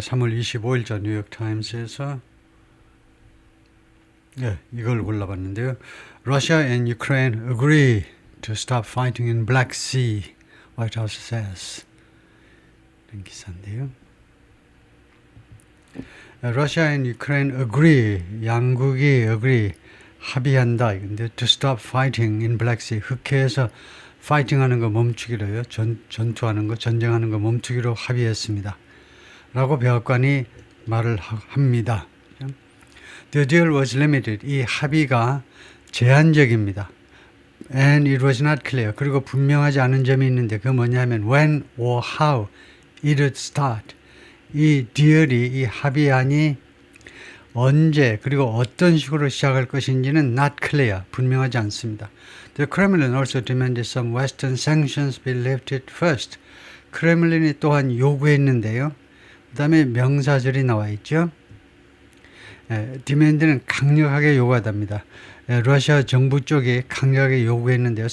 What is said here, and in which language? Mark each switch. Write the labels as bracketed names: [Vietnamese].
[Korean] 3월 25일자 뉴욕타임스에서 이걸 골라봤는데요. [English] Russia and Ukraine agree to stop fighting in Black Sea, White House says. [Korean] 이런 기사인데요. [English] Russia and Ukraine agree, [Korean] 양국이 [English] agree, [Korean] 합의한다. [English] 이건데 to stop fighting in Black Sea, [Korean] 흑해에서 파이팅하는 거 멈추기로요. 전투하는 거, 전쟁하는 거 멈추기로 합의했습니다. 라고 백악관이 말을 합니다. [English] The deal was limited. [Korean] 이 합의가 제한적입니다. [English] And it was not clear. [Korean] 그리고 분명하지 않은 점이 있는데 그게 뭐냐면 [English] when or how it would start. [Korean] 이 딜이, 이 합의안이 언제 그리고 어떤 식으로 시작할 것인지는 [English] not clear. [Korean] 분명하지 않습니다. [English] The Kremlin also demanded some Western sanctions be lifted first. [Korean] 크렘린이 또한 요구했는데요. 그 다음에 명사절이 나와 있죠. 디맨드는 강력하게 요구하답니다. 러시아 정부 쪽이 강력하게 요구했는데요.